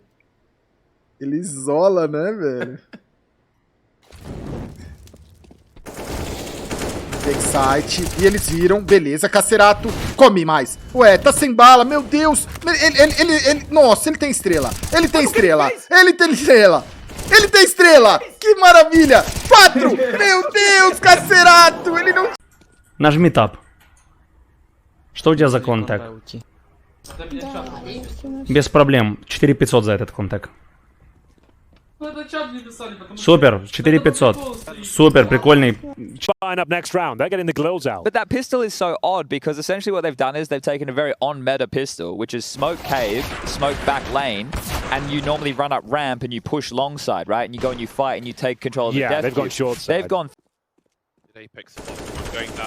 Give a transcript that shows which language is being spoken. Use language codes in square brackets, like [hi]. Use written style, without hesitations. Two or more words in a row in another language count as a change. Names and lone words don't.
[pt] Ele isola, né, velho? Backside. E eles viram. Beleza, KSCERATO. Come mais. Ué, tá sem bala. Meu Deus. Ele nossa, ele tem estrela. Ele tem estrela. Ele tem estrela. Ele tem estrela. Que maravilha. 4. Meu Deus, KSCERATO. Ele não... [ru] Нажми Tab. Что у тебя за контакт? Без проблем. 4500 за этот контакт. Супер, 4500. Супер, прикольный. [en] Line up next round. They're getting the Gaules out. But that pistol is so odd because essentially what they've done is they've taken a very on-meta pistol, which is smoke cave, smoke back lane, and you normally run up ramp and you push long side, right? And you go and you fight and you take control of the death they've gone short side. They've gone... Apex going down.